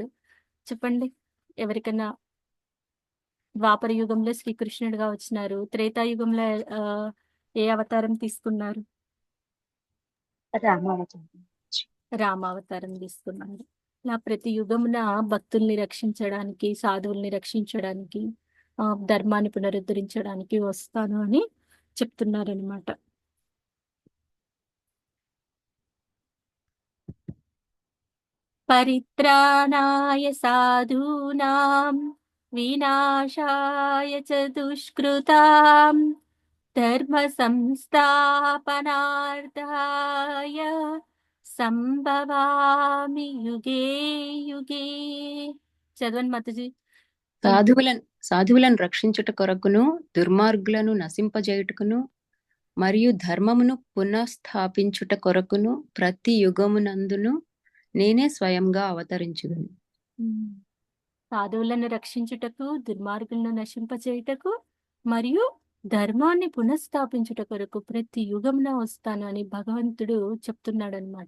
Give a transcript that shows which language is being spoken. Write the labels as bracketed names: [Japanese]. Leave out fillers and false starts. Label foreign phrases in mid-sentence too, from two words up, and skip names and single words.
[Telugu] చెప్పండి, ఎవరికైనా ద్వాపర యుగంలో శ్రీకృష్ణుడిగా వచ్చినారు, త్రేతాయుగంలో ఆ, ఏ అవతారం తీసుకున్నారు? రామావతారం. రామావతారం తీసుకున్నారు. ఇలా ప్రతి యుగమున భక్తుల్ని రక్షించడానికి, సాధువుల్ని రక్షించడానికి, ధర్మాన్ని పునరుద్ధరించడానికి వస్తాను అని చెప్తున్నారనమాట. [Sanskrit] పరిత్రాణాయ సాధూనాం వినాశాయ చ దుష్కృతాం ధర్మ సంస్థాపనార్థాయ సంభవామి యుగే యుగే. [Telugu] చదవండి మాతాజీ. సాధువులను రక్షించుట కొరకును, దుర్మార్గులను నశింపజేయుటకును, మరియు ధర్మమును పునఃస్థాపించుట కొరకును ప్రతి యుగమునందును నేనే స్వయంగా అవతరించుదును. సాధువులను రక్షించుటకు, దుర్మార్గులను నశింపచేయుటకు మరియు ధర్మాన్ని పునఃస్థాపించుట కొరకు ప్రతి యుగమున వస్తాను అని భగవంతుడు చెప్తున్నాడు అనమాట.